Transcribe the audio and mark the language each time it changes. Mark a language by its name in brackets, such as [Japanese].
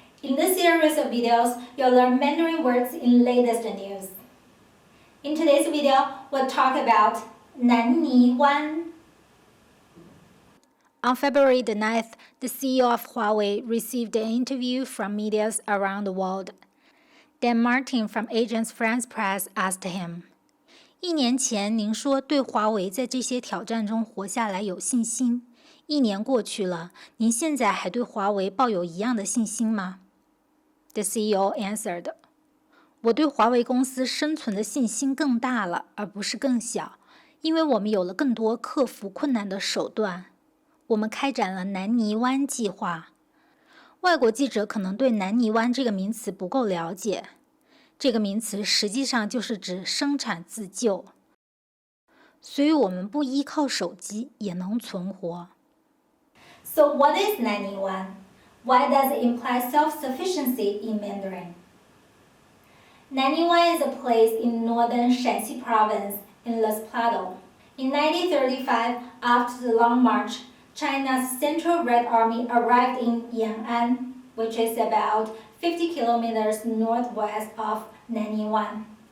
[English] In this series of videos, you'll learn Mandarin words in latest news. In today's video, we'll talk about Nanniwan. On February the 9th, the CEO of Huawei received an interview from media around the world. Dan Martin from Agence France Presse asked him, [Chinese] 1年前您说对华为在这些挑战中活下来有信心。 1年过去了，您现在还对华为抱有一样的信心吗？ [English] The CEO answered, [Chinese] 我对华为公司生存的信心更大了，而不是更小，因为我们有了更多克服困难的手段。我们开展了南泥湾计划。外国记者可能对南泥湾这个名词不够了解。这个名词实际上就是指生产自救，所以我们不依靠手机也能存活。 [English] So what is Nanniwan? Why does it imply self-sufficiency in Mandarin? Nanniwan is a place in northern Shanxi province in Les Plateaux. In 1935, after the Long March, China's Central Red Army arrived in Yan'an, which is about 50 kilometers northwest of Nanniwan.